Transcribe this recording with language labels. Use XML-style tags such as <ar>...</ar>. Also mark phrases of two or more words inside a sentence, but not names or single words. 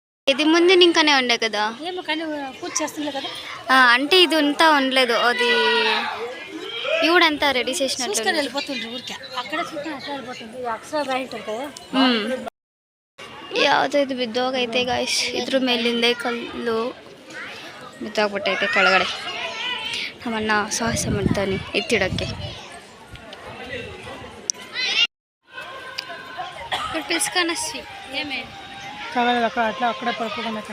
<te>ఇది ముందు ఇంకానే ఉండే కదా ఏమో కానీ పూజ చేస్తుండే కదా అంటే ఇది అంతా ఉండలేదు అది ఇవుడంతా రెడీ చేసినట్టు చూసుకొని వెళ్ళిపోతుండ్రు ఊరికే అక్కడ చూసుకొని అట్లా వెళ్ళిపోతుంది అక్షరాలు రాయింటారు కదా</te> <kn>ಯಾವುದೋ ಇದು ಬಿದ್ದೋಗೈತೆ ಗಾಯ್ಸ್ ಇದ್ರ ಮೇಲಿಂದೆ ಕಲ್ಲು ಬಿದ್ದೋಗ್ಬಿಟ್ಟೈತೆ ಕೆಳಗಡೆ ನಮ್ಮಣ್ಣ ಸಾಹಸ ಮಾಡ್ತಾನೆ ಎತ್ತಿಡಕ್ಕೆ</kn> <te>పిలుచుకొనొచ్చి ఏమే అట్లా అక్కడే పడుకోకుండా</te>